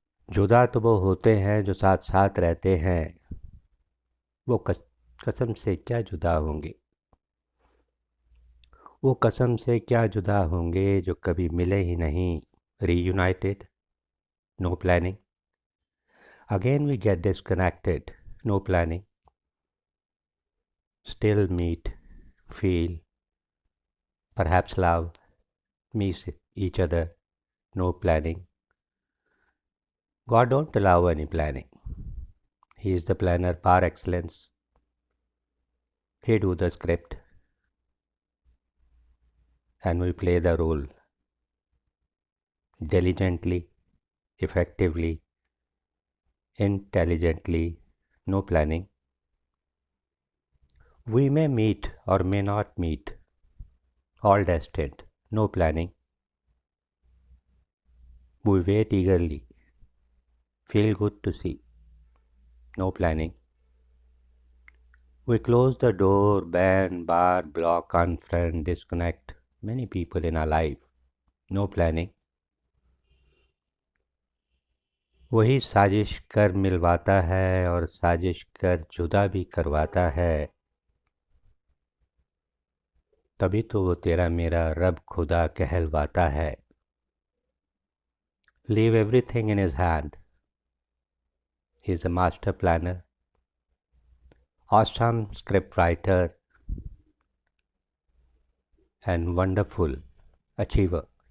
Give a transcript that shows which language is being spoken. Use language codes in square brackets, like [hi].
[hi] जुदा तो वो होते हैं जो साथ साथ रहते हैं. वो कसम से क्या जुदा होंगे. वो कसम से क्या जुदा होंगे जो कभी मिले ही नहीं. [en] Reunited, no planning. Again we get disconnected, no planning. Still meet, feel, perhaps love, miss each other, no planning. God don't allow any planning. He is the planner par excellence. He do the script and we play the role diligently, effectively, intelligently, no planning. We may meet or may not meet, all destined, no planning. We wait eagerly, feel good to see, no planning. We close the door, ban, bar, block, unfriend, disconnect many people in our life, no planning. [hi] वही साजिश कर मिलवाता है और साजिश कर जुदा भी करवाता है. तभी तो वो तेरा मेरा रब खुदा कहलवाता है. [en] Leave everything in his hand. He is a master planner, awesome script writer, and wonderful achiever.